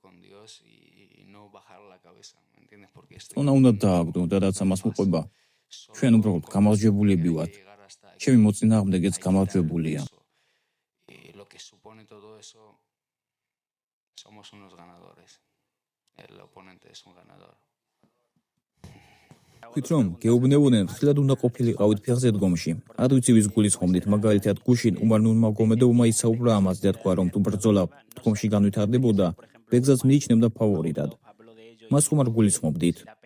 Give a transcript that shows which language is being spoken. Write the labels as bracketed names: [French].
[Spanish] Dios y no bajar la cabeza, ¿me entiendes? Porque estoy [Georgian] წონა უნდა დააგდო და რაც ამას მოყვება, ჩვენ უბრალოდ გამარჯვებულები ვართ. ჩემი მოწინააღმდეგეც გამარჯვებულია. [Spanish] Y lo que supone todo eso, somos unos ganadores. El oponente es un ganador. [Georgian] ვთქვით რომ გეუბნებოდნენ ხილად უნდა ყოფილიყავით ფეხზე დგომში. არ ვიცი ვის გულისხმობდით, მაგალითად გუშინ უმარნურმა გომედოვმა ისაუბრა ამაზე და თქვა რომ თუ ბრძოლა დგომში განვითარდებოდა, ბეგზას მიიჩნევდა ფავორიტად. მას ხომ არ გულისხმობდით?